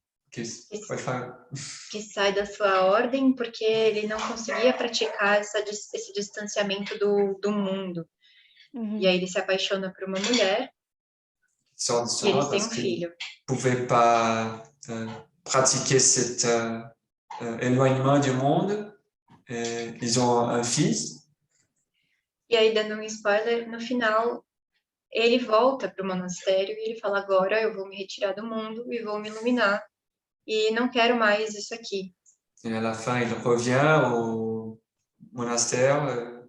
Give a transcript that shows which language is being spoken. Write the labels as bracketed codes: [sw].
[pt] Que sai da sua ordem porque ele não conseguia praticar esse distanciamento do mundo. E aí ele se apaixona por uma mulher e eles têm um filho. [fr] Ne pouvait pas pratiquer cet éloignement du monde. Ils ont un fils. [pt] E aí, dando um spoiler, no final ele volta para o monastério e ele fala: agora eu vou me retirar do mundo e vou me iluminar. E não quero mais isso aqui. [fr] Et à la fin, il revient au monastère.